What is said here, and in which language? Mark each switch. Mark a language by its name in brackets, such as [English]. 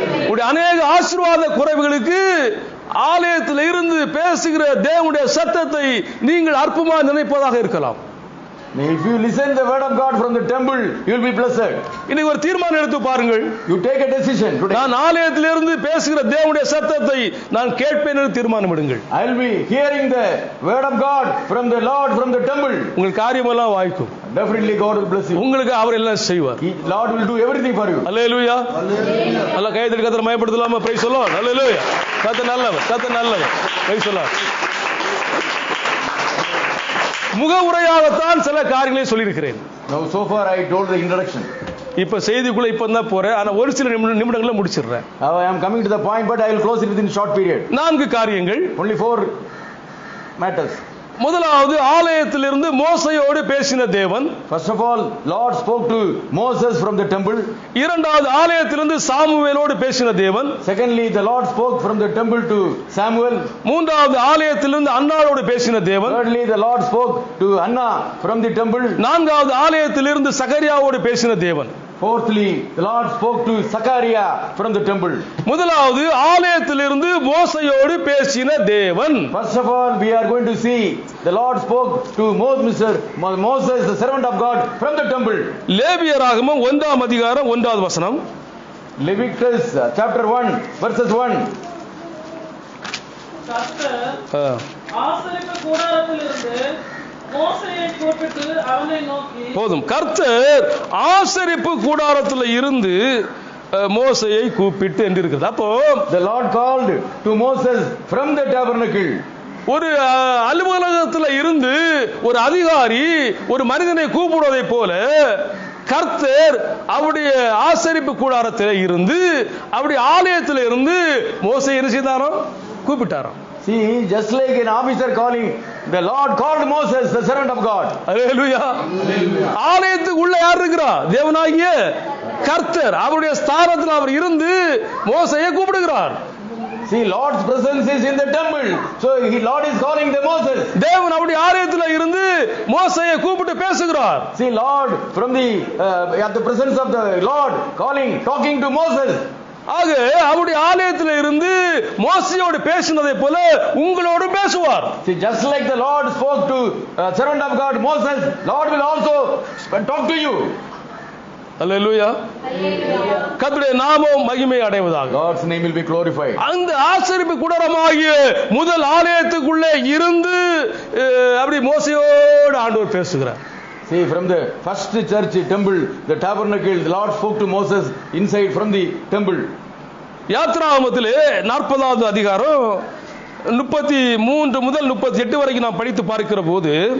[Tamil] உடைய அநேக ஆசீர்வாத குறைவுகளுக்கு ஆலயத்தில் இருந்து பேசுகிற தேவனுடைய சத்தத்தை நீங்கள் அற்பமா நினைப்பதாக இருக்கலாம். [English] If you listen the word of God from the temple, you will be blessed. [Tamil] இன்னைக்கு ஒரு தீர்மானம் எடுத்து பாருங்கள். [English] You take a decision today. [Tamil] நான் ஆலயத்திலிருந்து பேசுகிற தேவனுடைய சத்தத்தை நான் கேட்பேன் என்று தீர்மானம் எடுங்கள். [English] I will be hearing the word of God from the Lord from the temple. [Tamil] உங்கள் காரியமெல்லாம் வாய்க்கும். [English] Definitely God will bless you. [Tamil] உங்களுக்கு அவர் எல்லாம் செய்வார். [English] Lord will do everything for you. [Tamil] அல்லேலூயா. நல்ல கையெழுத்து கர்த்தரை மகிமைப்படுத்தலாமா? [English] Praise the Lord. [Tamil] அல்லேலூயா. கர்த்தர் நல்லவர், கர்த்தர் நல்லவர். Praise the Lord. முகவுரையாகத்தான் சில காரியங்களை சொல்லியிருக்கிறேன். [English] Now so far I told the introduction. [Tamil] இப்ப செய்திக்குள்ள இப்பதான் போறேன். ஆனா ஒரு சில நிமிடங்கள்ல முடிச்சிடுறேன். [English] Now I am coming to the point, but I will close it within short period. [Tamil] 4 காரியங்கள். [English] Only 4 matters. [Tamil] முதலாவது, ஆலயத்திலிருந்து மோசேயோடு பேசின தேவன். [English] First of all, Lord spoke to Moses from the temple. [Tamil] இரண்டாவது, ஆலயத்திலிருந்து சாமுவேலோடு பேசின தேவன். [English] Secondly, the Lord spoke from the temple to Samuel. [Tamil] மூன்றாவது, ஆலயத்திலிருந்து அன்னாளோடு பேசின தேவன். [English] Thirdly, the Lord spoke to Anna from the temple. [Tamil] நான்காவது, ஆலயத்திலிருந்து சகரியாவோடு பேசின தேவன். [English] Fourthly, the Lord spoke to Zechariah from the temple. [Tamil] முதலாவது ஆலயத்திலிருந்து மோசையோடு பேசின தேவன். [English] First of all, we are going to see the Lord spoke to Moses, the servant of God, from the temple. [Tamil] லேவியராகமம் 1ஆம் அதிகாரம் 1வது வசனம். [English] Leviticus chapter 1 verses 1. [Tamil] கர்த்தர் ஆசரிப்பு கூடாரத்திலிருந்து மோசேயை கூப்பிட்டு அவனை நோக்கி, போதும். கர்த்தர் ஆசரிப்பு கூடாரத்தில் இருந்து மோசையை கூப்பிட்டு என்று இருக்கிறது. அப்போ [English] The Lord called to Moses from the tabernacle. [Tamil] ஒரு அலுவலகத்தில் இருந்து ஒரு அதிகாரி ஒரு மனிதனை கூப்பிடுவதை போல கர்த்தர் அவருடைய ஆசரிப்பு கூடாரத்தில் இருந்து அவருடைய ஆலயத்தில் இருந்து மோசை என்ன செய்தாரோ கூப்பிட்டாராம். [English] See, just like an officer calling, the Lord called Moses, the servant of God. [Tamil] அல்லேலூயா. ஆலயத்துக்கு உள்ள யார் இருக்கிறா? தேவனாகிய கர்த்தர் அவருடைய ஸ்தானத்தில் அவர் இருந்து மோசையை கூப்பிடுகிறார். [English] See, Lord's presence is in the temple, so Lord is calling the Moses. [Tamil] தேவன் அவருடைய ஆலயத்தில் இருந்து மோசையை கூப்பிட்டு பேசுகிறார். [English] See, Lord from the at the presence of the Lord talking to Moses. [Tamil] ஆக அவருடைய ஆலயத்தில் இருந்து மோசையோடு பேசினதை போல உங்களோடு பேசுவார். [English] See, just like the Lord spoke to servant of God Moses, Lord will also talk to you. [Tamil] அல்லேலூயா. கர்த்தருடைய நாமம் மகிமை அடைவதாக. [English] God's name will be glorified. [Tamil] அந்த ஆசரிப்பு கூடாரமாகிய முதல் ஆலயத்துக்குள்ளே இருந்து அப்படி மோசையோடு ஆண்டவர் பேசுகிறார். [English] See, from the first church temple, the tabernacle, the Lord spoke to Moses inside from the temple. [Tamil] யாத்ராகமத்திலே 40வது அதிகாரம் 33 முதல் 38 வரைக்கும் நாம் படித்து பார்க்கிற போது